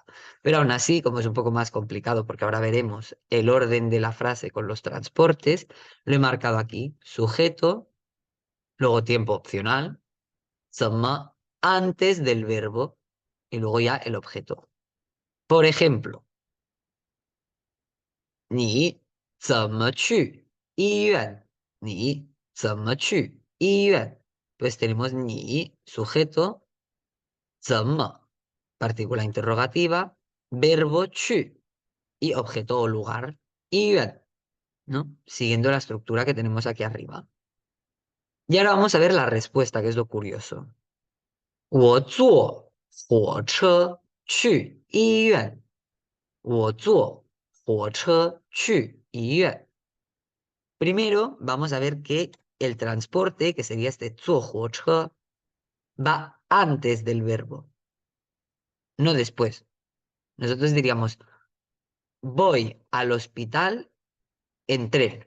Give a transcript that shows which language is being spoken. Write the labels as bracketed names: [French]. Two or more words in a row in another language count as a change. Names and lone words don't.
[Spanish] Pero aún así, como es un poco más complicado, porque ahora veremos el orden de la frase con los transportes, lo he marcado aquí. Sujeto, luego tiempo opcional, 怎么 antes del verbo y luego ya el objeto. Por ejemplo, [Chinese] 你怎么去医院? 你怎么去医院? [Spanish] Pues tenemos ni, sujeto, 怎么, partícula interrogativa, verbo 去 y objeto o lugar, 医院, ¿no? Siguiendo la estructura que tenemos aquí arriba. Y ahora vamos a ver la respuesta, que es lo curioso. [Chinese] 我坐火车去医院。我坐火车去医院。 [Spanish] Primero vamos a ver que el transporte, que sería este [Chinese] 坐火车, [Spanish] va antes del verbo, no después. Nosotros diríamos, voy al hospital en tren.